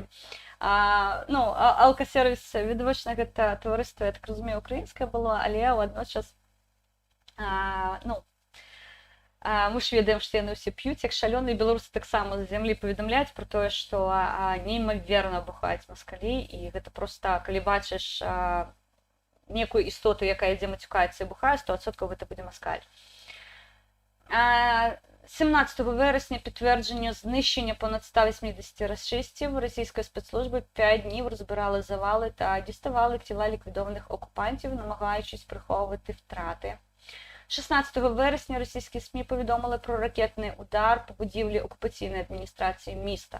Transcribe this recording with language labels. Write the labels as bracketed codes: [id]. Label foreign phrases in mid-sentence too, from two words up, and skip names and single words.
[be] Ну, алкасервіс, відавочна, гэта таварыства, я так разумею, украінскае было, але адночас, ну, мы ж ведаем, што яны ўсе п'юць, як шалёныя. Беларусы таксама з зямлі паведамляюць пра тое, што неймаверна бухаюць маскалі, і гэта проста, калі бачыш некую істоту, якая ідзе мацюкаецца і бухае, 100% гэта будзе маскаль. [uk] 17 вересня підтвердження знищення понад 180 рашистів. Російські спецслужби 5 днів розбирали завали та діставали тіла ліквідованих окупантів, намагаючись приховувати втрати. 16 вересня російські СМІ повідомили про ракетний удар по будівлі окупаційної адміністрації міста.